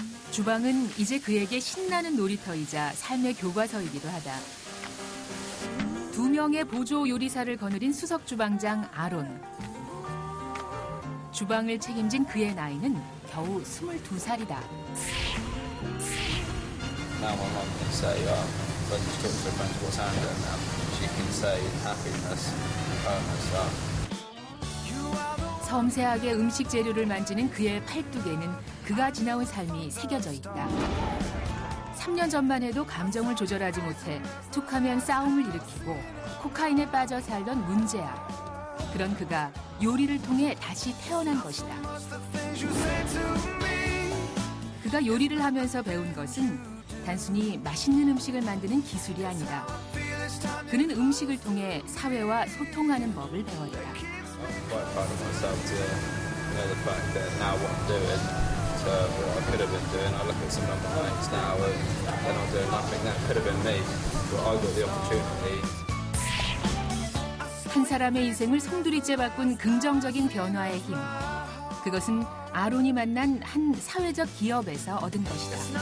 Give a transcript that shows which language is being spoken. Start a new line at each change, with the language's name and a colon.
Korean: 주방은 이제 그에게 신나는 놀이터이자 삶의 교과서이기도 하다. 2명의 보조 요리사를 거느린 수석 주방장 아론. 주방을 책임진 그의 나이는 겨우 22살이다.
English: Now my mum can say, when she talks to her friends what's happened now, she can say happiness, calmness.
Korean: 섬세하게 음식 재료를 만지는 그의 팔뚝에는 그가 지나온 삶이 새겨져 있다. 3년 전만 해도 감정을 조절하지 못해 툭하면 싸움을 일으키고 코카인에 빠져 살던 문제아. 그런 그가 요리를 통해 다시 태어난 것이다. 그가 요리를 하면서 배운 것은 단순히 맛있는 음식을 만드는 기술이 아니라 그는 음식을 통해 사회와 소통하는 법을 배웠다.
English: I'm quite proud of myself to know the fact that now what I'm doing to what I could have been doing. I look at some of my mates now and they're not doing nothing. That could have been me, but I got the opportunity.
Korean: 한 사람의 인생을 송두리째 바꾼 긍정적인 변화의 힘. 그것은 아론이 만난 한 사회적 기업에서 얻은 것이다.